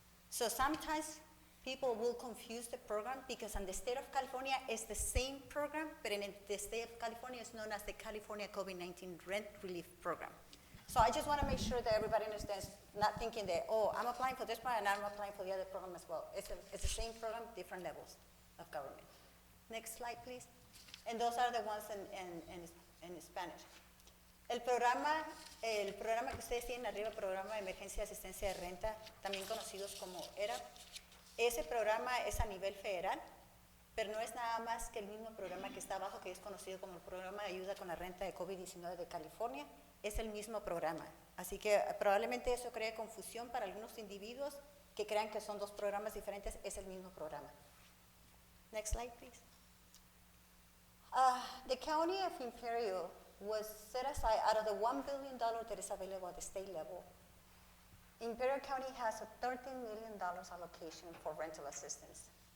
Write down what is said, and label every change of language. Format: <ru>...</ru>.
<en>So sometimes people will confuse the program because in the state of California, it's the same program, but in the state of California, it's known as the California COVID-19 Rent Relief Program. So I just want to make sure that everybody understands, not thinking that, oh, I'm applying for this one and I'm applying for the other program as well. It's the same program, different levels of government. Next slide, please. And those are the ones in Spanish.</en> <es>El programa que ustedes tienen arriba, Programa de Emergencia de Asistencia de Renta, también conocidos como ERAP, ese programa es a nivel federal, pero no es nada más que el mismo programa que está abajo, que es conocido como el Programa de Ayuda con la Renta de COVID-19 de California, es el mismo programa. Así que probablemente eso cree confusión para algunos individuos que crean que son dos programas diferentes, es el mismo programa.</es> <en>Next slide, please. The County of Imperial was set aside out of the $1 billion that is available at the state level. Imperial County has a $13 million allocation for rental assistance.</en>